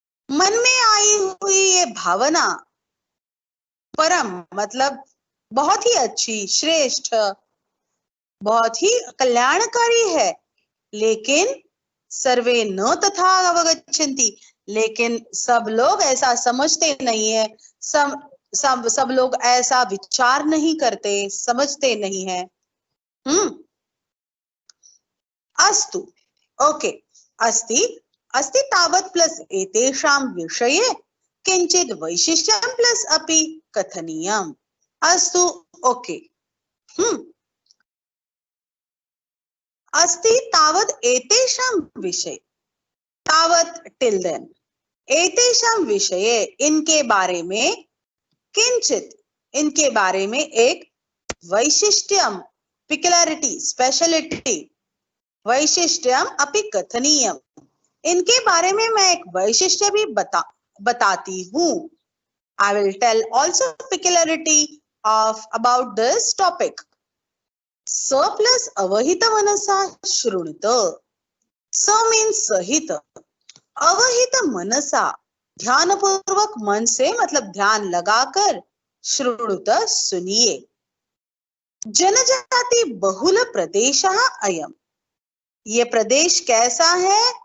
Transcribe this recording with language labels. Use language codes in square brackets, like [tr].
[hi] मन में आई हुई ये भावना, परम मतलब बहुत ही अच्छी, श्रेष्ठ, बहुत ही कल्याणकारी है, लेकिन [sa] सर्वे न तथा अवगच्छन्ति, [hi] लेकिन सब लोग ऐसा समझते नहीं है, सब लोग ऐसा विचार नहीं करते, समझते नहीं है। [sa] अस्तु, ओके, अस्ति तावत् प्लस एतेषां विषये किंचित वैशिष्ट्यं प्लस अपि कथनीयम्। अस्तु, ओके, अस्ति तावत् एतेषां विषये, तावत् [en] till then, [sa] एतेषां विषये [hi] इनके बारे में, किंचित इनके बारे में एक वैशिष्ट्यम, [en] peculiarity, speciality, [sa] वैशिष्ट्यम अपि कथनीयम, [hi] इनके बारे में मैं एक वैशिष्ट्य भी बताती हूँ। [en] I will tell also peculiarity of about this topic. [sa] स प्लस अवहित मनसा शृणुत, [hi] स [en] means [hi] सहित, अवहित मनसा ध्यान पूर्वक, मन से मतलब ध्यान लगाकर, [sa] शृणुत [hi] सुनिए। [sa] जनजाति बहुल प्रदेशः अयम्, [hi] ये प्रदेश कैसा है?